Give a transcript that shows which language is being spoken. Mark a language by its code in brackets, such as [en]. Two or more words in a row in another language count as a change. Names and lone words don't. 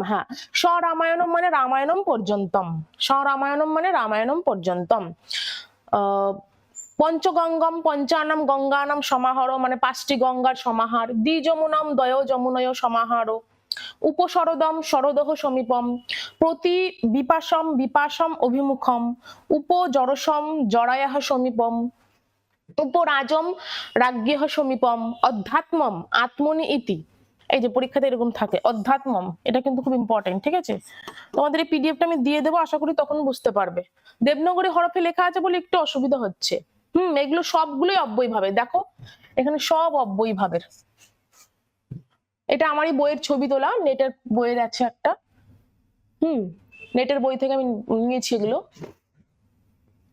[sa] হ্যাঁ, স্বরামায়ণম মানে রামায়ণম পর্যন্তম, স্বরামায়ণম মানে রামায়ণম পর্যন্তম। পঞ্চগঙ্গম, পঞ্চানাম গঙ্গানাম সমাহার [bn] মানে 5টি গঙ্গার সমাহার। [sa] দ্বিযমুনম, দয় যমুনয় সমাহার। উপশরদম, শরদহ সমীপম। প্রতি বিপাশম, বিপাশম অভিমুখম। উপজরসম, জরায়াহ সমীপম। উপরাজম, রাজ্ঞেহ সমীপম। অধ্যাত্মম, আত্মনি ইতি। [bn] এই যে পরীক্ষাতে এরকম থাকে অধ্যাত্মম, এটা কিন্তু খুব ইম্পর্টেন্ট, ঠিক আছে? তোমাদের এই পিডিএফটা আমি দিয়ে দেবো, আশা করি তখন বুঝতে পারবে। দেবনাগরী হরফে লেখা আছে বলে একটু অসুবিধা হচ্ছে। এগুলো সবগুলোই অব্যয়ভাবে, দেখো এখানে সব অব্যয়ভাবের। এটা আমারই বইয়ের ছবি তোলা, নেটের বইয়ের আছে একটা, নেটের বই থেকে আমি নিয়েছি এগুলো।